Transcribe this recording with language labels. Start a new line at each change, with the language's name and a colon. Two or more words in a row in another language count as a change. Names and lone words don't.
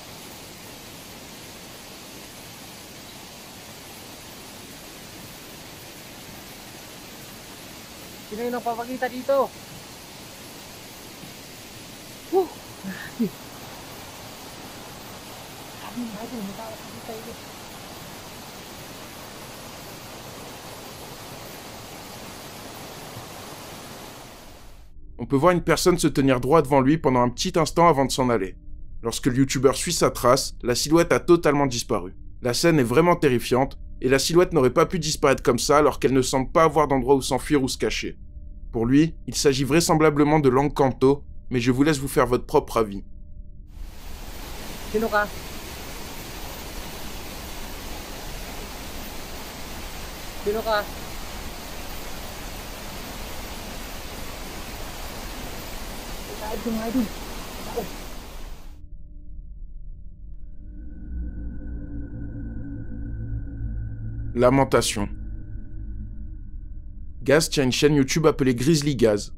Filipino: Sino yung nagpapakita dito? Grabe. Grabe, nagpapakita dito.
French: On peut voir une personne se tenir droit devant lui pendant un petit instant avant de s'en aller. Lorsque le youtubeur suit sa trace, la silhouette a totalement disparu. La scène est vraiment terrifiante, et la silhouette n'aurait pas pu disparaître comme ça alors qu'elle ne semble pas avoir d'endroit où s'enfuir ou se cacher. Pour lui, il s'agit vraisemblablement de Hank Kanto, mais je vous laisse vous faire votre propre avis.
Filipino: Sino ka? Sino ka?
French: Lamentation. Gaz tient une chaîne YouTube appelée Grizzly Gaz.